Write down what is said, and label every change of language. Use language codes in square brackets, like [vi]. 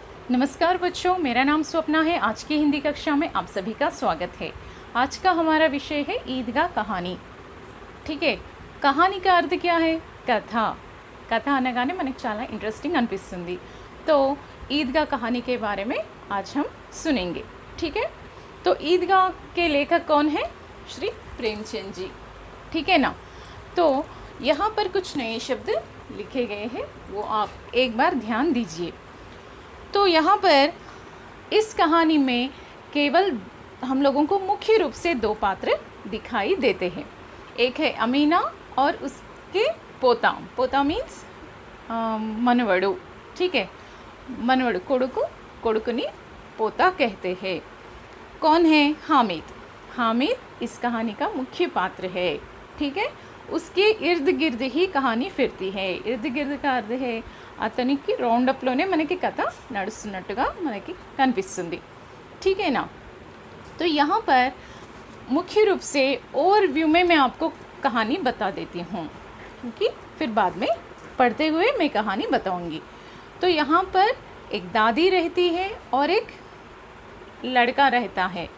[hi] नमस्कार बच्चों, मेरा नाम स्वप्ना है। आज की हिंदी कक्षा में आप सभी का स्वागत है। आज का हमारा विषय है ईदगाह कहानी। ठीक है, कहानी का अर्थ क्या है? कथा। [te] कथा అనగానే మనకు చాలా ఇంట్రెస్టింగ్ అనిపిస్తుంది। [hi] तो ईदगाह कहानी के बारे में आज हम सुनेंगे। ठीक है, तो ईदगाह के लेखक कौन है? श्री प्रेमचंद जी। ठीक है ना। तो यहाँ पर कुछ नए शब्द लिखे गए हैं, वो आप एक बार ध्यान दीजिए। तो यहाँ पर इस कहानी में केवल हम लोगों को मुख्य रूप से दो पात्र दिखाई देते हैं। एक है अमीना और उसके पोता। पोता मीन्स मनवड़ू। ठीक है, मनवड़ू कोड़ुकु, कोड़ुकुनी पोता कहते हैं। कौन है? हामिद। हामिद इस कहानी का मुख्य पात्र है। ठीक है, उसके इर्द गिर्द ही कहानी फिरती है। इर्द गिर्द का अर्थ है [te] అతనికి రౌండప్లోనే మనకి కథ నడుస్తున్నట్టుగా మనకి కనిపిస్తుంది। [hi] ठीक है ना। तो यहाँ पर मुख्य रूप से ओवरव्यू में मैं आपको कहानी बता देती हूँ, क्योंकि फिर बाद में पढ़ते हुए मैं कहानी बताऊँगी। तो यहाँ पर एक दादी रहती है और एक लड़का रहता है।